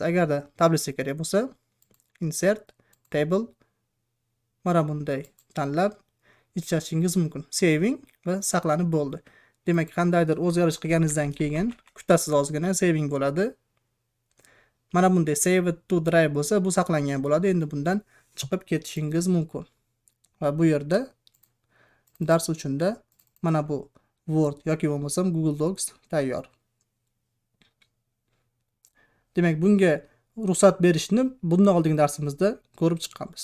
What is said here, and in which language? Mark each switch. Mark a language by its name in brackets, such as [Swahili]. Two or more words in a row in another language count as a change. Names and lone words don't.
[Uzbek] Agarda tablitsa kerak bo'lsa, [English] insert, table [Uzbek] mana bunday tanlab ishlashingiz mumkin. Saving va saqlanib bo'ldi. Demak, qandaydir o'zgarish qilganingizdan keyin kutasiz ozgina saving bo'ladi. Mana bunday [English] save to drive [Uzbek] bo'lsa, bu saqlangan bo'ladi. Endi bundan chiqib ketishingiz mumkin. Va bu yerda dars uchunda mana bu Word yoki bo'lmasam Google Docs tayyor. Demak, bunga ruxsat berishni bundan oldingi darsimizda ko'rib chiqqanmiz.